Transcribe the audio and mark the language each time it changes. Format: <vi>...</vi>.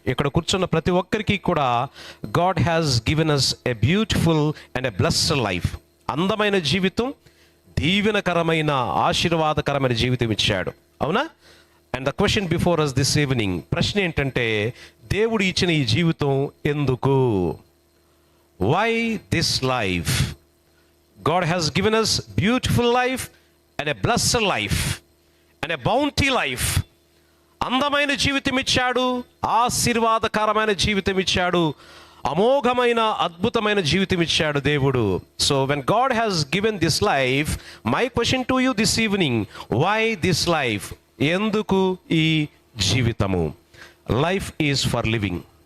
<te>ఇక్కడ కూర్చున్న ప్రతి ఒక్కరికి కూడా</te> <en>God has given us a beautiful and a blessed life.</en> <te>అందమైన జీవితం, దీవెనకరమైన, ఆశీర్వాదకరమైన జీవితం ఇచ్చాడు. అవునా?</te> <en>and the question before us this evening,</en> <te>ప్రశ్న ఏంటంటే దేవుడు ఇచ్చిన ఈ జీవితం ఎందుకు?</te> <en>Why this life? God has given us beautiful life and a blessed life and a bounty life.</en> <te>అందమైన జీవితం ఇచ్చాడు, ఆశీర్వాదకరమైన జీవితం ఇచ్చాడు, అమోఘమైన అద్భుతమైన జీవితం ఇచ్చాడు దేవుడు.</te> <en>So when God has given this life, my question to you this evening, why this life?</en> <te>ఎందుకు ఈ జీవితము?</te> <en>Life is for living.</en>